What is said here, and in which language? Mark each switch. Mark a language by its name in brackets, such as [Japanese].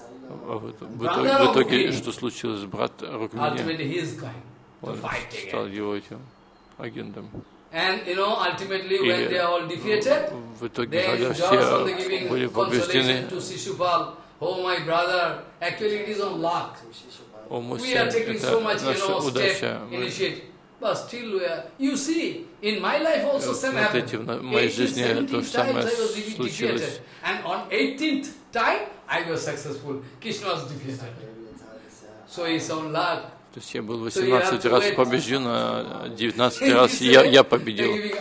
[Russian] В итоге, что случилось? Брат Рукмини, он стал его этим агентом. И в итоге, когда все были побеждены, о, мой сын, это наша удача. [English] But still, we are. You see, in my life also same happened. 18-17 times I was defeated, and on 18th time I was successful. Krishna was defeated. So it's on luck. [Russian] То есть я был 18 раз побежден, а 19 раз я победил.